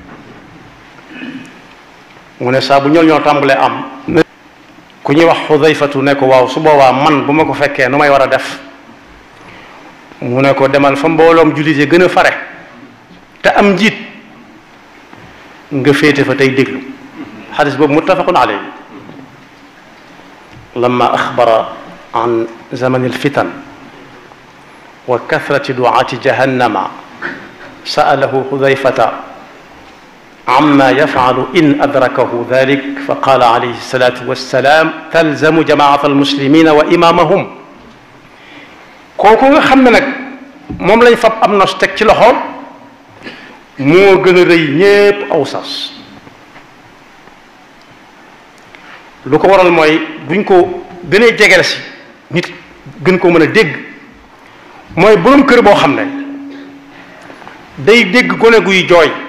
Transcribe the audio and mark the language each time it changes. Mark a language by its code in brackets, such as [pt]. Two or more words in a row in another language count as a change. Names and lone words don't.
[wo] mu ne saa bu ñol-ñol tàmbalee am ku ñuy wax Xudayfatu ne ko waaw su boobaa man bu ma ko fekkee nu may war a def mu ne ko demal fa mbooloom jullit yi gën a fare te am njiit nga féete fa tey déglu xadis boobu [ar] متفق عليه لما أخبر عن زمان الفتن وكثرة دعاة جهنم سأله حذيفة عما يفعل إن أدركه ذلك فقال عليه الصلاة والسلام تلزم جماعة المسلمين وإمامهم [wo] kooku nga xam ne nag moom lañ fab am nos teg ci loxoom moo gën a rëy ñépp aw sas lu ko waral mooy buñ ko gënee jegeel si nit gën koo mën a dégg mooy boroom kër boo xam ne day dégg gone guy jooy